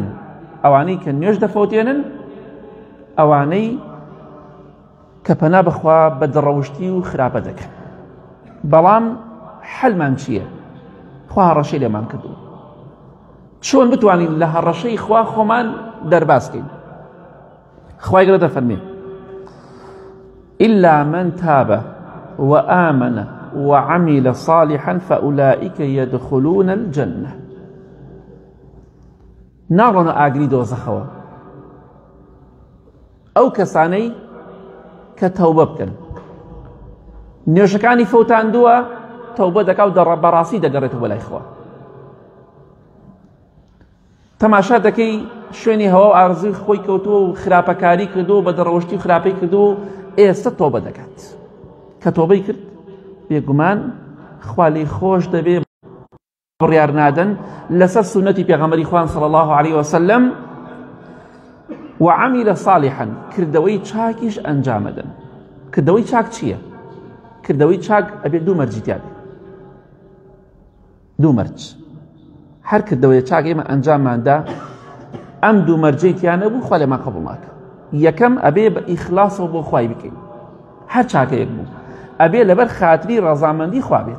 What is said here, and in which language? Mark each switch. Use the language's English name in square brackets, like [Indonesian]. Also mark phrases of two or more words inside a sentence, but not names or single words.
[Central Kurdish] ئەوانەی کە نوێژ دەفەوتێنن، ئەوانەی کە پەنا بخوا بە دڕەوشتی و خراپە دەکەن. بەڵام حەلمان چییە؟ خوا هەڕەشەی لێمان کردووە، چۆن بتوانین لە هەڕەشەی خوا خۆمان دەرباسکەین؟ خوای گەورە دەفەرمێ [Arabic] إلا من تاب وآمن وعمل صالحا فأولئك يدخلون الجنة. [Central Kurdish] ناڕۆنە ئاگری دۆزەخەوە ئەو کەسانەی کە تەوبە بکەن، نوێژەکانی فەوتاندووە، تەوبە دەکا و بەڕاستی دەگەڕێتەوە بەلای خوا. تەماشا دەکەی شوێنی هەوا و ئارزوی خۆی کەوتووە و خراپەکاری کردو، بە دڕەوشتی و خراپەی کردو، ئێستا تۆبە دەکات. کە تۆبەی کرد بێگومان خوا لێی خۆش دەبێ، بڕیار نادەن لەسەر سونەتی پێغەمبەری خوان [Arabic] صلی الله عليه وسلم، وعمل صالحا، [Central Kurdish] کردەوەی چاکیش ئەنجامەدەن. کردەوەی چاک چییە؟ کردەوەی چاک ئەبێت دوو مەرجی تیا بێت، دوو مەرج. هەر کردەوەی چاک ئێمە ئەنجامماندا ئەم دوو مەرجەی تیان نەبوو، خوا لێمان قەبوڵ ناکە. یەکەم ئەبێ بە ئیخلاسەوە بۆ خوای بکەین، هەر چاکەیەک بوو ئەبێ لەبەر خاتری ڕەزامەندی خوا بێت.